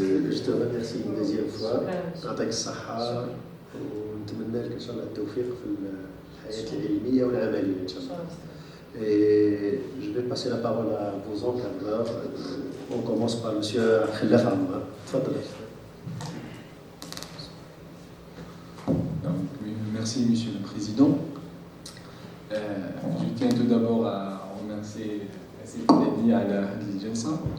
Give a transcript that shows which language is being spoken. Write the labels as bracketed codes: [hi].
[fr] Je te remercie une deuxième fois. [ar] يعطيك الصحة ونتمنى لك إن شاء الله التوفيق في الحياة العلمية والعملية إن شاء الله. [fr] Et je vais passer la parole à vos encadreurs. On commence par monsieur Khellaf Ammar. [ar] تفضل. [fr] Merci Monsieur le Président. Je tiens tout d'abord à remercier Sidi à la Jalsa.